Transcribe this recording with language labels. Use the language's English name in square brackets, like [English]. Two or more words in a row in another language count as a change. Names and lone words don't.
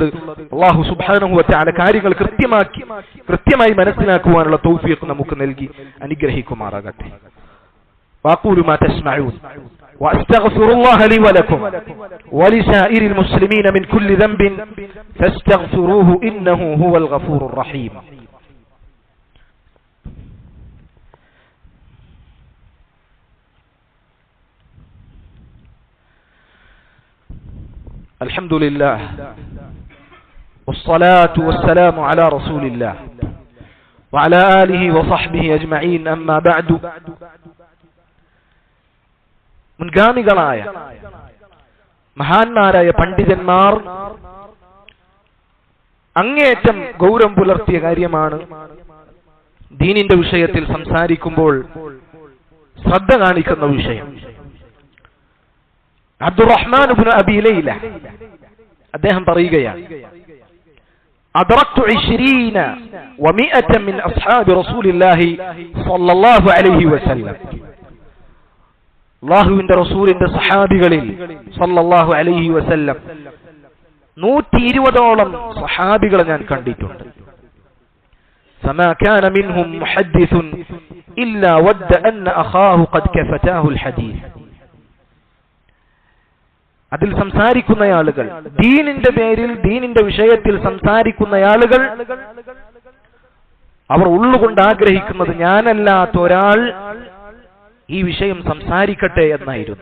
[Arabic] الله سبحانه وتعالى [Malayalam] കാര്യങ്ങൾ കൃത്യമായി മനസ്സിലാക്കുവാനുള്ള തൗഫീഖ് നമുക്ക് നൽകി അനുഗ്രഹിക്കുമാറാകട്ടെ. [Arabic] وأقول ما تسمعون وأستغفر الله لي ولكم ولسائر المسلمين من كل ذنب فاستغفروه إنه هو الغفور الرحيم. الحمد لله والصلاة والسلام على رسول الله وعلى آله وصحبه أجمعين أما بعد. [Malayalam] മുൻഗാമികളായ മഹാന്മാരായ പണ്ഡിതന്മാർ അങ്ങേയറ്റം ഗൗരവം പുലർത്തിയ കാര്യമാണ് ദീനിന്റെ വിഷയത്തിൽ സംസാരിക്കുമ്പോൾ ശ്രദ്ധ കാണിക്കുന്ന വിഷയം. [Arabic] അബ്ദുറഹ്മാൻ ഇബ്നു അബീ ലൈല [Malayalam] അദ്ദേഹം പറയുകയാണ്, [Arabic] അദ്റക്തു 20 و100 من أصحاب رسول الله صلى الله عليه وسلم. [Malayalam] അല്ലാഹുവിന്റെ റസൂലിന്റെ സഹാബികളിൽ [Arabic] صلى الله عليه وسلم [Malayalam] 120ഓളം സഹാബികളെ ഞാൻ കണ്ടിട്ടുണ്ട്. [Arabic] فما كان منهم محدث إلا ود أن أخاه قد كفتاه الحديث. [Malayalam] അതിൽ സംസാരിക്കുന്ന ആളുകൾ, ദീനിന്റെ പേരിൽ ദീനിന്റെ വിഷയത്തിൽ സംസാരിക്കുന്ന ആളുകൾ, അവർ ഉള്ളുകൊണ്ട് ആഗ്രഹിക്കുന്നത് ഞാനല്ലാത്ത ഒരാൾ ഈ വിഷയം സംസാരിക്കട്ടെ എന്നായിരുന്നു.